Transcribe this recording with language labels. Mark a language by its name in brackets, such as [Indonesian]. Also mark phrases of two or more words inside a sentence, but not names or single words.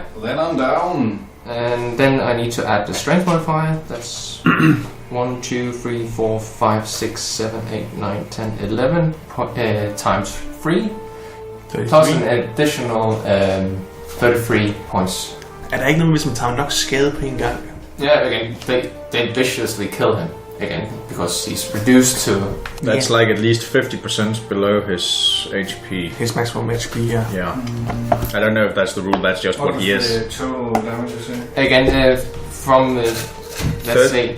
[English] Then I'm down. And then I need to add the strength modifier. That's 1, 2, 3, 4, 5, 6, 7, 8, 9, 10, 11 times 3. 33. Plus an additional 33 points. [Danish] Er der ikke noget, hvis man tager nok skade på en gang? [English] Yeah, again, they viciously kill him. Again, because he's reduced to... That's like at least 50% below his HP. His maximum HP, yeah. Yeah. I don't know if that's the rule, that's just what he is. the total damage, you say? Again, from let's say...